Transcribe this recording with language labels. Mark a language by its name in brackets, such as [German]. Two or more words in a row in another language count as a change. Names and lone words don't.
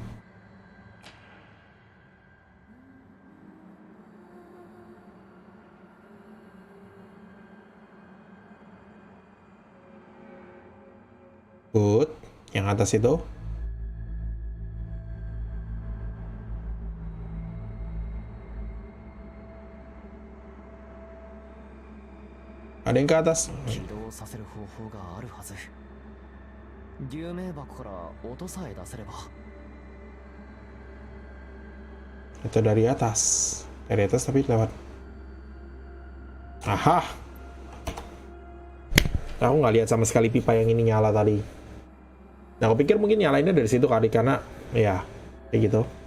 [Indonesian] Good. Yang atas itu. Ada yang ke atas. [Japanese] 起動させる方法があるはず。流明箱から音さえ出せれば。 [Indonesian] Itu dari atas. Dari atas tapi lewat. Aha. Aku nggak lihat sama sekali pipa yang ini nyala tadi. Nah, aku pikir mungkin nyalainnya dari situ kali, karena ya kayak gitu.